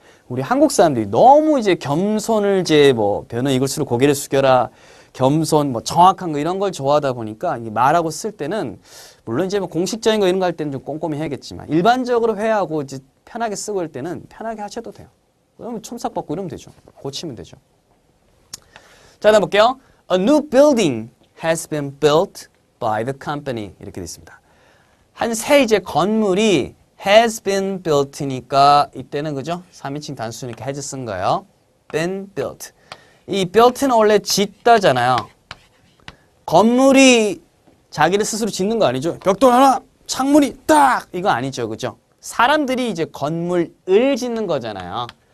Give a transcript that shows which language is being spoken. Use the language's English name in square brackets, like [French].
[Korean] 우리 한국 사람들이 너무 이제 겸손을 이제 뭐 변은 이글수록 고개를 숙여라 겸손 뭐 정확한 거 이런 걸 좋아하다 보니까 말하고 쓸 때는 물론 이제 뭐 공식적인 거 이런 거 할 때는 좀 꼼꼼히 해야겠지만 일반적으로 회화하고 이제 편하게 쓰고 할 때는 편하게 하셔도 돼요. 그러면 첨삭 받고 이러면 되죠. 고치면 되죠. 자, 다음 볼게요. [English] A new building has been built by the company. [Korean] 이렇게 되어 있습니다. 한 새 이제 건물이 [English] has been built [Korean] 니까 이때는 그죠? 3인칭 단수니까 has 쓴 거예요. [English] been built. [Korean] 이 built는 원래 짓다잖아요. 건물이 자기를 스스로 짓는 거 아니죠? 벽돌 하나, 창문이 딱 이거 아니죠, 그죠? 사람들이 이제 건물을 짓는 거잖아요.